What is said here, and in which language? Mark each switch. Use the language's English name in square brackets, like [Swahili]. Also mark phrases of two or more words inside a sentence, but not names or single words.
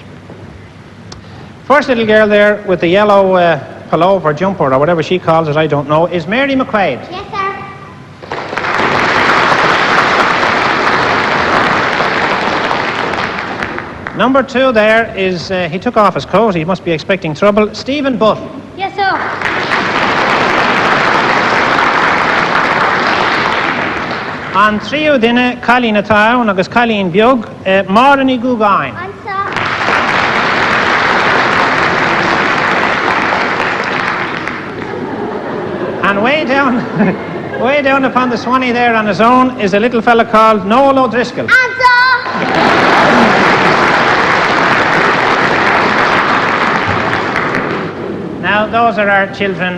[English] First little girl there with the yellow pullover or jumper or whatever she calls it, I don't know, is Mary McQuaid. Yes, sir. Number 2 there is, he took off his coat, he must be expecting trouble, Stephen Butt. Yes, sir. [Irish] An tríú duine, Colleen Atá agus Colleen Beag, Máirní Gúgáin. [English] I'm sir. And way down upon the Swanee there on his own is a little fella called Noel O'Driscoll. I'm sir. Now, those are our children.